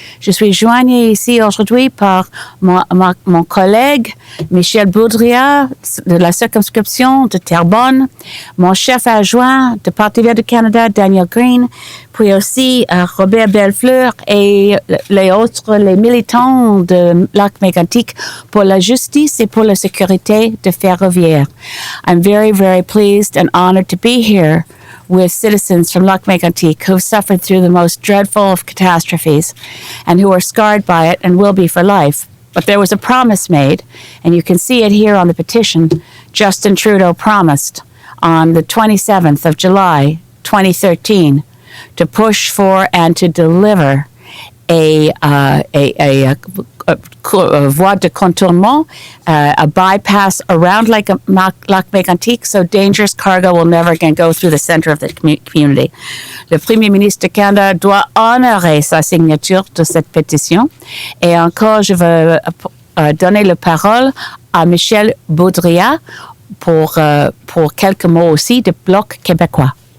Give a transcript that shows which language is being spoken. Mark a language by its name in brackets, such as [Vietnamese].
[French] Je suis joignée ici aujourd'hui par mon collègue Michel Boudria de la circonscription de Terrebonne, mon chef adjoint de Parti vert du Canada, Daniel Green, puis aussi Robert Bellefleur et les militants de Lac-Mégantic pour la justice et pour la sécurité de ferroviaire. [English] I'm very, very pleased and honored to be here with citizens from Lac-Mégantic who've suffered through the most dreadful of catastrophes and who are scarred by it and will be for life. But there was a promise made, and you can see it here on the petition. Justin Trudeau promised on the 27th of July, 2013, to push for and to deliver a [French] voie de contournement, [English] a bypass around Lac-Mégantic, so dangerous cargo will never again go through the center of the community. [French] Le Premier ministre du Canada doit honorer sa signature de cette pétition. Et encore, je veux donner la parole à Michel Boudria pour quelques mots aussi du Bloc québécois.